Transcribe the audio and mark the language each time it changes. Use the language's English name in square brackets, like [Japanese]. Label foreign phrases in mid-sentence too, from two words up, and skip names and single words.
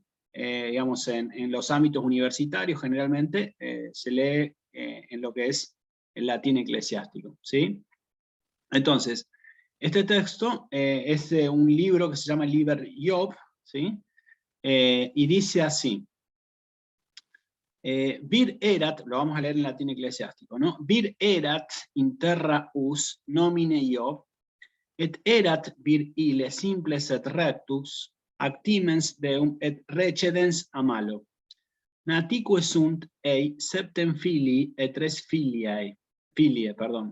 [Spanish] Digamos, en los ámbitos universitarios generalmente se lee en lo que es el latín eclesiástico, ¿sí? Entonces, este texto es de un libro que se llama Liber Job, ¿sí? Y dice así: [Latin] vir erat, [Spanish] lo vamos a leer en latín eclesiástico, ¿no? [Latin] Vir erat in terra us nomine Job, et erat vir ile simples et rectus, actimens deum et recedens a malo. Natique sunt ei septem filii et tres filie, perdón.